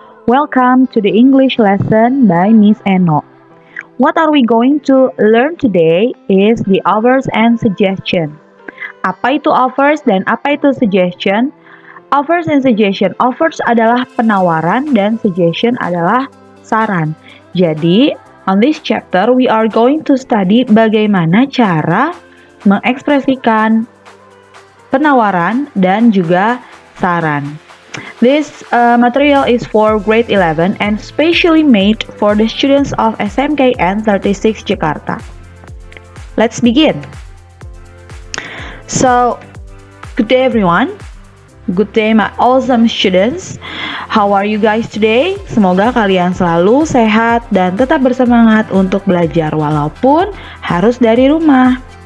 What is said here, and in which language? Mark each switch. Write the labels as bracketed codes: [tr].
[en] Welcome to the English lesson by Miss Eno. What are we going to learn today is the offers and suggestion. [id] Apa itu offers dan apa itu suggestion? Offers and suggestion. Offers adalah penawaran dan suggestion adalah saran. Jadi, [en] on this chapter we are going to study [id] bagaimana cara mengekspresikan penawaran dan juga saran. [en] This material is for grade 11 and specially made for the students of SMKN 36 Jakarta. Let's begin. So, good day everyone. Good day my awesome students. How are you guys today? [id] Semoga kalian selalu sehat dan tetap bersemangat untuk belajar walaupun harus dari rumah.